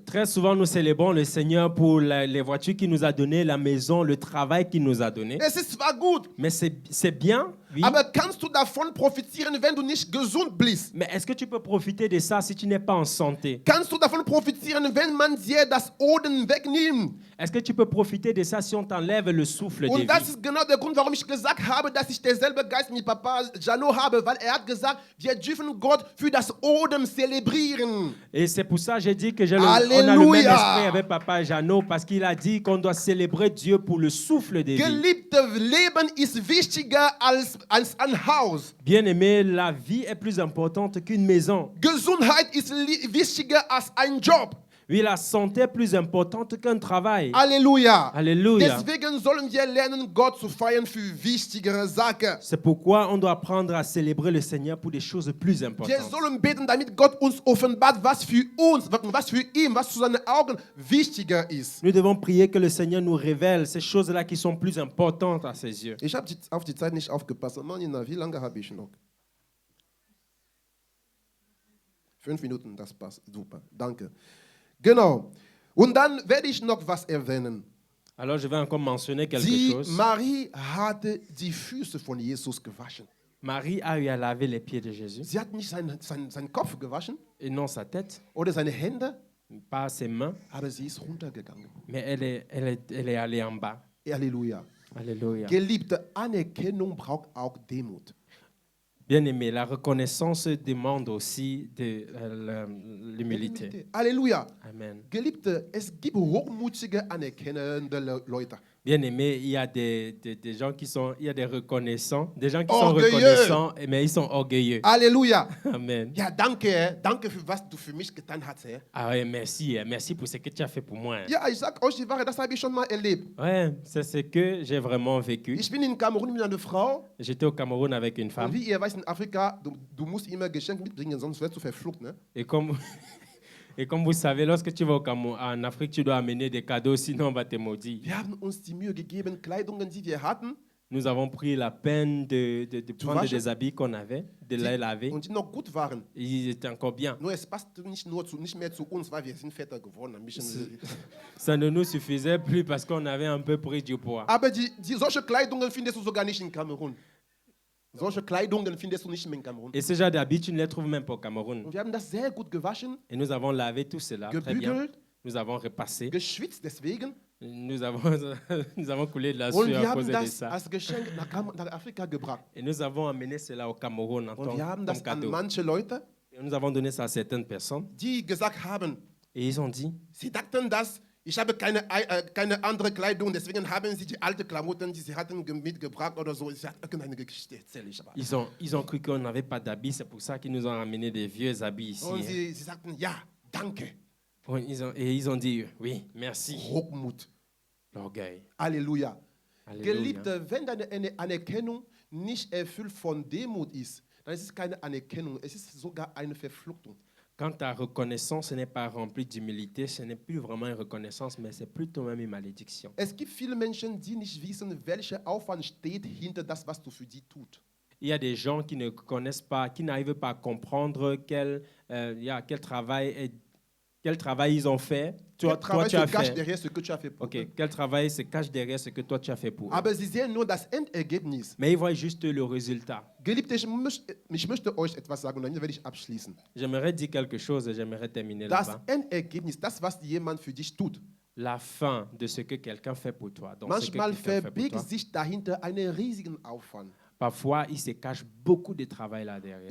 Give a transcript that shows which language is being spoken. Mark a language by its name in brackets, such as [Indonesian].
[French] Très souvent, nous célébrons le Seigneur pour les voitures qu'il nous a données, la maison, le travail qu'il nous a donné. [German] Es ist zwar gut, [French] Mais c'est bien, oui. [German] aber kannst du davon profitieren, wenn du nicht gesund bist? [French] Mais est-ce que tu peux profiter de ça si tu n'es pas en santé? [German] Kannst du davon profitieren, wenn man dir das Odem wegnimmt? [French] Est-ce que tu peux profiter de ça si on t'enlève le souffle de [German] Und das [French] vie? [German] ist genau der Grund, warum ich gesagt habe, dass ich derselbe Geist mit Papa Jano habe, weil hat gesagt, wir dürfen Gott für das Odem zelebrieren. [French] Et c'est pour ça que j'ai dit que on a le même Alléluia. esprit avec Papa Jeannot, parce qu'il a dit qu'on doit célébrer Dieu pour le souffle de vie. [German] Geliebte, Leben ist wichtiger als ein Haus. [French] Bien aimé, la vie est plus importante qu'une maison. [German] Gesundheit ist wichtiger als ein Job. [French] Oui, la santé est plus importante qu'un travail. [German] Halleluja. [French] Alléluia. [German] Deswegen sollen wir lernen, Gott zu feiern für wichtigere Sachen. [French] C'est pourquoi on doit apprendre à célébrer le Seigneur pour des choses plus [German] Wir [French] importantes. [German] sollen beten, damit Gott uns offenbart, was für uns, was für ihn, was zu seinen Augen wichtiger ist. [French] Nous devons prier que le Seigneur nous révèle ces choses-là qui sont plus importantes à ses yeux. [German] Ich habe auf die Zeit nicht aufgepasst. Manina, wie lange habe ich noch? 5 Minuten, das passt. Super, danke. Genau. Und dann werde ich noch was erwähnen. [French] Alors je vais encore mentionner quelque chose. [German] Marie hatte die Füße von Jesus gewaschen. [French] Marie a eu à laver les pieds de Jésus [German] Sie hat nicht seinen Kopf gewaschen [French] et non sa tête, [German] oder seine Hände, [French] pas ses mains, [German] aber sie ist runtergegangen. [French] mais elle est allée en bas. [German] Halleluja. [French] Alléluia. [German] Geliebte, Anerkennung braucht auch Demut. [French] Bien-aimé, la reconnaissance demande aussi de l'humilité. [German] Halleluja. Amen. Geliebte, es gibt hochmutige, anerkennende Leute. [French] Bien-aimé, il y a des gens qui sont, il y a des reconnaissants, des gens qui Orgueilleux. sont reconnaissants, mais ils sont orgueilleux. [German] Halleluja. Amen. Ja, danke. Danke für was du für mich getan hast. [French] Ah ouais, merci, merci pour ce que tu as fait pour moi. [German] Ja, ich sag euch die Wahrheit, das habe ich schon mal erlebt. [French] Ouais, c'est ce que j'ai vraiment vécu. [German] Ich bin in Kamerun mit einer Frau. [French] J'étais au Cameroun avec une [German] Und [French] femme [German] wie ihr weißt, in Afrika, du musst immer Geschenke mitbringen, sonst wirst du verflucht. Ne? [French] et comme vous savez, lorsque tu vas au Cameroun, en Afrique, tu dois amener des cadeaux, sinon on va te maudire. [German] Wir haben uns die Mühe gegeben, Kleidungen, die wir hatten, [French] Nous avons pris la peine de prendre [German] waschen? [French] des habits qu'on avait, de les laver. [German] und die noch gut waren. [French] Ils étaient encore bien. [German] Nur es passt nicht mehr zu uns, weil wir sind Väter geworden. Ein bisschen. [French] Ça ne nous suffisait plus parce qu'on avait un peu pris du poids. [German] Aber solche Kleidungen findest du sogar nicht in Kamerun. Solche Kleidungen findest du nicht mehr in Kamerun. [French] Et ce genre d'habits, tu ne les trouves même pas au Cameroun. [German] Und wir haben das sehr gut gewaschen, [French] Et nous avons lavé tout cela, très bien. [German] gebügelt, [French] Nous avons repassé. [German] geschwitzt deswegen. [French] Nous avons, nous avons coulé de la [German] Und [French] sueur [German] wir [French] à [German] haben [French] cause de [German] das [French] ça. [German] als Geschenk nach Afrika gebracht. [French] Et nous avons amené cela au Cameroun en [German] Und wir haben das an [French] cadeau. [German] manche Leute, [French] Et nous avons donné ça à certaines personnes. [German] die gesagt haben, [French] Et ils ont dit, [German] sie dachten, dass ich habe keine andere Kleidung, deswegen haben sie die alten Klamotten, die sie hatten, mitgebracht oder so. Ich habe irgendeine Geschichte erzähle ich aber. [French] ils ont cru qu'on n'avait pas d'habits. C'est pour ça qu'ils nous ont amené des vieux habits ici. [German] Und [French] hein. [German] sie sagten, ja, danke. [French] Oui, ils ont dit, oui, merci. [German] Hochmut. [French] L'orgueil. [German] Halleluja. [French] Alléluia. [German] Geliebte, wenn deine Anerkennung nicht erfüllt von Demut ist, dann ist es keine Anerkennung, es ist sogar eine Verfluchtung. [French] Quand ta reconnaissance n'est pas remplie d'humilité, ce n'est plus vraiment une reconnaissance, mais c'est plutôt même une malédiction. [German] Es gibt viele Menschen, die nicht wissen, welcher Aufwand steht hinter das, was du für die tut. [French] Il y a des gens qui ne connaissent pas, qui n'arrivent pas à comprendre quel travail ils ont fait. Quel Toi, travail tu as se cache fait. derrière ce que tu as fait pour Ok, eux. quel travail se cache derrière ce que toi tu as fait pour eux. [German] Aber sie sehen nur das Endergebnis. [French] Mais ils voient juste le résultat. [German] Geliebte, ich möchte euch etwas sagen und dann werde ich abschließen. [French] J'aimerais dire quelque chose et j'aimerais terminer [German] Das [French] là-bas. [German] Endergebnis, das, was jemand für dich tut, [French] La fin de ce que quelqu'un fait pour toi. Donc, ce que [German] manchmal [French] quelqu'un fait pour [German] verbirgt [French] toi. [German] sich dahinter einen riesigen Aufwand. [French] Parfois, il se cache beaucoup de travail là derrière.